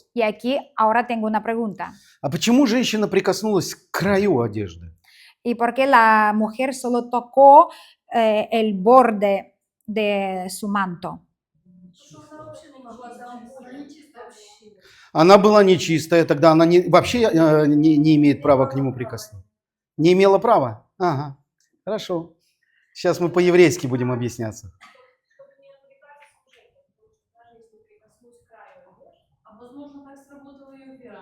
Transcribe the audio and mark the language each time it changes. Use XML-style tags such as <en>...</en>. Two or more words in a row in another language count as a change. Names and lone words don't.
<es>Y aquí ahora tengo una pregunta.</es> <ru>А почему женщина прикоснулась к краю одежды?</ru> <es>¿Y por qué la mujer solo tocó el borde de su manto?</es> <ru>Она была нечистая, тогда она вообще не имеет права к нему прикоснуться. Не имела права? Ага, хорошо. Сейчас мы по-еврейски будем объясняться. А возможно, так сработала ее вера.</ru>